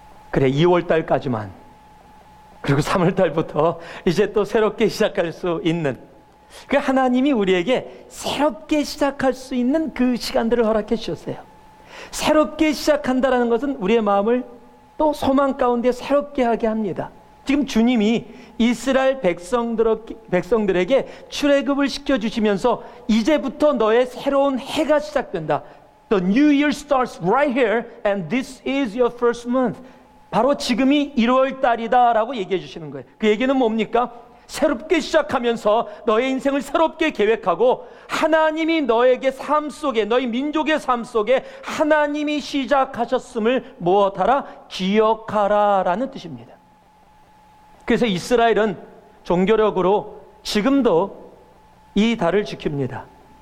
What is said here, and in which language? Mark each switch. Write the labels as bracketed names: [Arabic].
[Korean] 그래, 2월달까지만. 그리고 3월달부터 이제 또 새롭게 시작할 수 있는, 그 하나님이 우리에게 새롭게 시작할 수 있는 그 시간들을 허락해 주셨어요. 새롭게 시작한다는 것은 우리의 마음을 또 소망 가운데 새롭게 하게 합니다. 지금 주님이 이스라엘 백성들에게 출애굽을 시켜주시면서 이제부터 너의 새로운 해가 시작된다. [English] The new year starts right here and this is your first month. [Korean] 바로 지금이 1월 달이다 라고 얘기해 주시는 거예요. 그 얘기는 뭡니까? 새롭게 시작하면서 너의 인생을 새롭게 계획하고 하나님이 너에게 삶 속에, 너희 민족의 삶 속에 하나님이 시작하셨음을 무엇하라? 기억하라 라는 뜻입니다. 그래서 이스라엘은 종교력으로 지금도 이 달을 지킵니다.